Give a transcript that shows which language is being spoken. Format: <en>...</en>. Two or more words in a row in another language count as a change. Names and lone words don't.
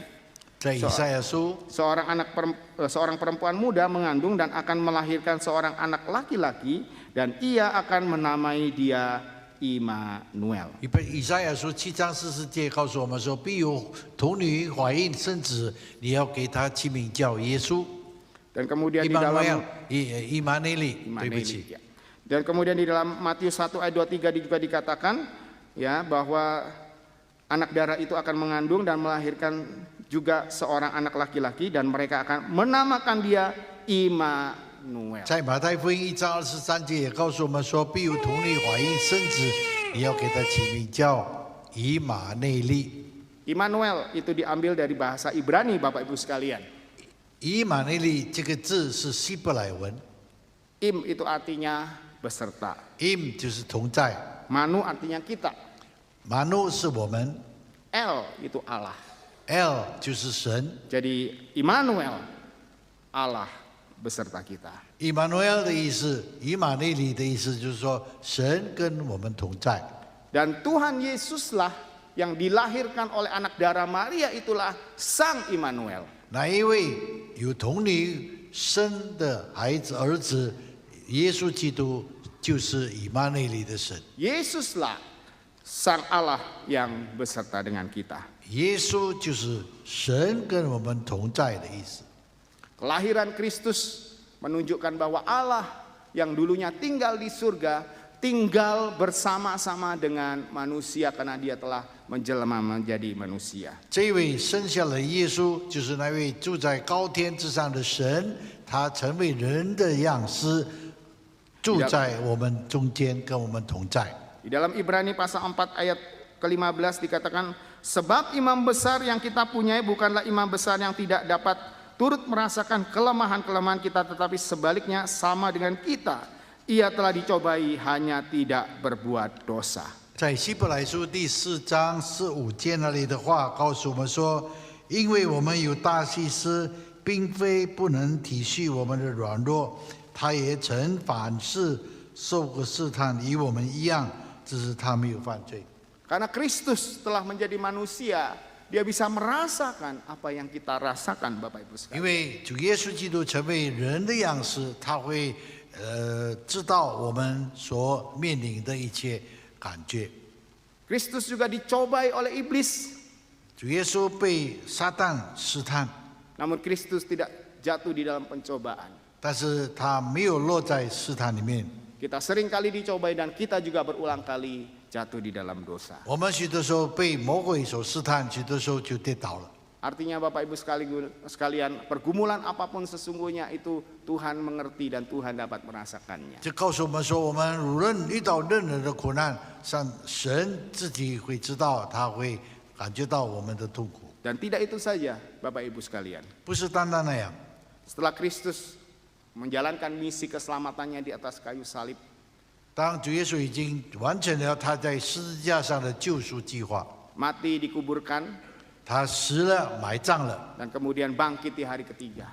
<zh>在以赛亚书，</zh> <id>Seorang perempuan muda mengandung dan akan melahirkan seorang anak laki-laki dan ia akan menamai dia Immanuel.</id> <zh>以赛亚书7章40节告诉我们说，必有童女怀孕生子，你要给他起名叫耶稣。</zh> <id>Dan kemudian di Immanuel, dalam Immanueli,</id> <zh>对不起。</zh> <id>ya. Dan kemudian di dalam Matius 1 ayat 23 juga dikatakan ya bahwa anak darah itu akan mengandung dan melahirkan juga seorang anak laki-laki dan mereka akan menamakan dia Immanuel.</id> <zh>在马太福音1章23节也告诉我们说，必有童女怀孕生子，你要给他起名叫以马内利。</zh> <id>Immanuel itu diambil dari bahasa Ibrani Bapak Ibu sekalian.</id> <zh>以马内利这个字是希伯来文</zh> <id>Im itu artinya beserta.</id> <zh>，im 就是同在，</zh> <id>Manu artinya kita.</id> <zh>马努是我们</zh> <id>El itu Allah.</id> <zh>，L 就是神。</zh> <id>Jadi Immanuel, Allah beserta kita.</id> <zh>Immanuel 的意思，以马内利的意思就是说，神跟我们同在。</zh> <id>Dan Tuhan Yesuslah yang dilahirkan oleh anak darah Maria itulah Sang Immanuel.</id> <zh>哪一位有童女生的孩子儿子，耶稣基督就是以马内利的神。</zh> <id>Yesuslah Sang Allah yang beserta dengan kita.</id> <zh>耶稣就是神跟我们同在的意思。</zh> <id>Kelahiran Kristus menunjukkan bahwa Allah yang dulunya tinggal di surga tinggal bersama-sama dengan manusia karena dia telah menjelma menjadi manusia.</id> <zh>这位生下了耶稣，就是那位住在高天之上的神，他成为人的样式，住在我们中间，跟我们同在。</zh> <id>Di dalam Ibrani pasal 4 ayat ke-15 dikatakan, sebab imam besar yang kita punyai bukanlah imam besar yang tidak dapat turut merasakan kelemahan-kelemahan kita, tetapi sebaliknya sama dengan kita. Ia telah dicobai hanya tidak berbuat dosa.</id> <zh>在希伯来书第4章15节那里的话告诉我们说，因为我们有大祭司，并非不能体恤我们的软弱，他也曾凡事受过试探，与我们一样，只是他没有犯罪。</zh> <id>Karena Kristus telah menjadi manusia, dia bisa merasakan apa yang kita rasakan, Bapak Ibu</id> <zh>因</zh> <id>sekalian.</id> <zh>为主耶稣基督成为人的样式，他会知道我们所面临的一切感觉。</zh> <id>Kristus juga dicobai oleh iblis,</id> <zh>主耶稣被撒旦试探，</zh> <id>namun Kristus tidak jatuh di dalam pencobaan.</id> <zh>但是他没有落在试探里面。</zh> <id>Kita sering kali dicobai dan kita juga berulang kali jatuh di dalam dosa.</id> <zh>我们许多时候被魔鬼所试探，许多时候就跌倒了。</zh> <id>Artinya Bapak Ibu sekalian, pergumulan apapun sesungguhnya itu Tuhan mengerti dan Tuhan dapat merasakannya.</id> <zh>这告诉我们说，我们无论遇到任何的苦难，神自己会知道，他会感觉到我们的痛苦。</zh> <id>Dan tidak itu saja, Bapak Ibu sekalian.</id> <zh>不是单单那样。</zh> <id>Setelah Kristus menjalankan misi keselamatannya di atas kayu salib,</id> <zh>当主耶稣已经完成了他在十字架上的救赎计划，</zh> <id>mati dikuburkan, 他死了，埋葬了， dan kemudian bangkit di hari ketiga.</id>